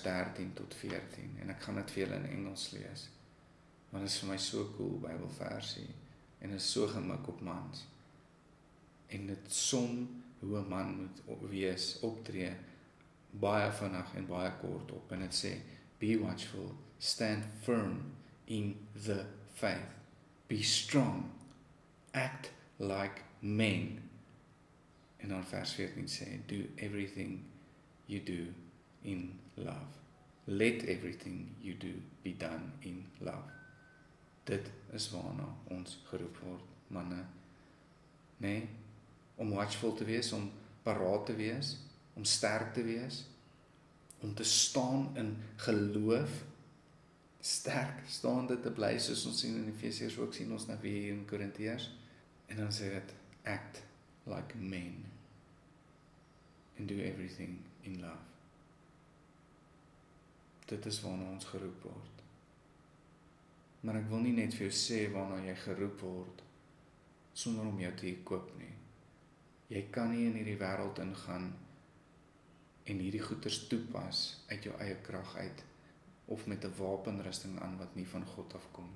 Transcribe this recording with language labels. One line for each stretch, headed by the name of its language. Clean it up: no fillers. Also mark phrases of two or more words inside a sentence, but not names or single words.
Afrikaans: 13 tot 14, en ek gaan dit vir julle in Engels lees, want dit is vir my so cool Bybelversie, en is so gemik op mans, en dit som hoe 'n man moet wees, optree, baie vinnig en baie kort op, en dit sê,
English: be watchful, stand firm in the faith, be strong, act like men,
Afrikaans: en dan vers 14 sê,
English: do everything you do in love. Let everything you do be done in love.
Afrikaans: Dit is waarna ons geroep word, manne. Nee, om watchful te wees, om paraat te wees, om sterk te wees, om te staan in geloof, sterk staande te bly, soos ons sien in Efesiërs ook, sien ons nou weer hier in Korintiërs, en dan sê dit,
English: act like men, and do everything in love.
Afrikaans: Dit is waarna ons geroep word. Maar ek wil nie net vir jou sê waarna jy geroep word, sonder om jou te equip nie. Jy kan nie in hierdie wêreld ingaan, en hierdie goeders toepas, uit jou eie krag uit, of met 'n wapenrusting aan, wat nie van God afkom nie.